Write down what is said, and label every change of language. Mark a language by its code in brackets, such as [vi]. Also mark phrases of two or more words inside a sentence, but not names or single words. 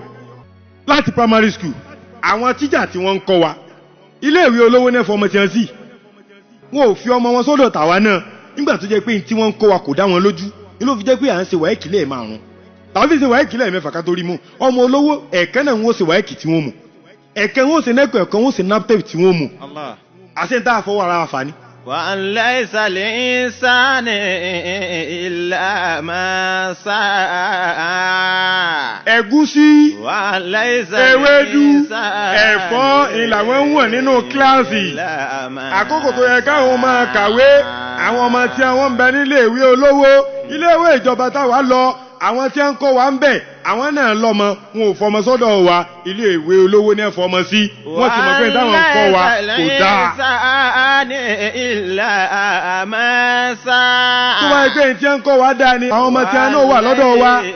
[yo] láti [en] primary school [yo] àwọn tíjà tí wọ́n ń kọ́ wa iléèwé olówó náà fọmọ tiẹ̀ sí wọn ò fi ọmọ wọn sọ́dọ̀ tàwa náà nígbà tó jẹ́ pé tí wọ́n ń kọ́ wa kò dá wọn lójú ni ló fi jẹ́ pé à ń ṣe wáyéèkì lẹ́ẹ̀márùn tàbí ṣe wáyéèkì lẹ́ẹ̀mẹ́fà ká tó rí mú ọmọ olówó ẹ̀ẹ̀kan náà wọ́n ṣe wáyéèkì tí wọ́n mú ẹ̀ẹ̀kan wọ́n ṣe nẹ́kọ̀ọ́ ẹ̀ẹ̀kan wọ́n ṣe naptep tí wọ́n mú àṣẹ ń tá àfọwọ́ ara wa fà ní. [ar] وليس الإنسان إلا ما سعى. [yo] ẹ̀gúsí [ar] وليس [yo] ewédú [ar] الإنسان [yo] ẹ̀fọ́ ìlàwọ̀ ń wọ̀n nínú kíláàsì [ar] إلا ما [yo] àkókò tó yẹ káwọn máa kàwé àwọn ọmọ tí wọ́n ń bẹ nílé ìwé olówó ilé ìwé ìjọba táwa lọ àwọn tí wọ́n ń kọ́ wa ń bẹ̀ àwọn náà lọ́mọ wọn ò fọmọ sọ́dọ̀ wa ilé ìwé olówó ní ẹ̀fọ́mọ sí wọ́n ti mọ̀ pé táwọn ń kọ́ wa kò dáa. tó bá yẹ pé tí wọ́n ń kọ́ wa dáa ni àwọn ọmọ tí wọ́n náà wà lọ́dọ̀ wa.